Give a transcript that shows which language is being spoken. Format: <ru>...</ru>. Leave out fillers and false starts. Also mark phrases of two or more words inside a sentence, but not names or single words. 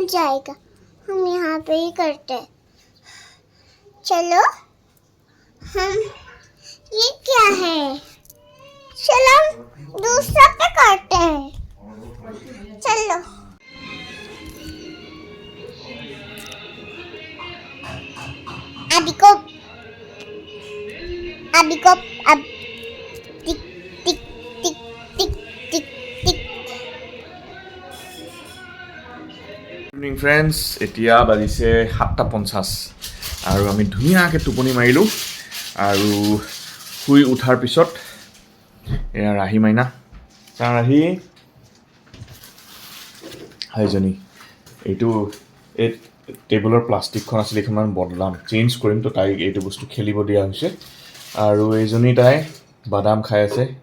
<hi>जाएगा हम यहाँ पे ही करते हैं चलो हम ये क्या है चलो हम दूसरा पे करते हैं चलो अभी को अब टिक टिक टिक टिक टिक टिक</hi> <en>evening friends</en> <as>এতিয়া বাজিছে 7:50 আৰু আমি ধুনীয়াকৈ টোপনি মাৰিলোঁ আৰু শুই উঠাৰ পিছত এয়া ৰাহি মাইনা ৰাহি হাইজনী এইটো এই টেবুলৰ প্লাষ্টিকখন আছিলে এইখন মানে বদলাম চেঞ্জ কৰিম তো তাইক এইটো বস্তু খেলিব দিয়া হৈছে আৰু এইজনী তাই বাদাম খাই আছে</as>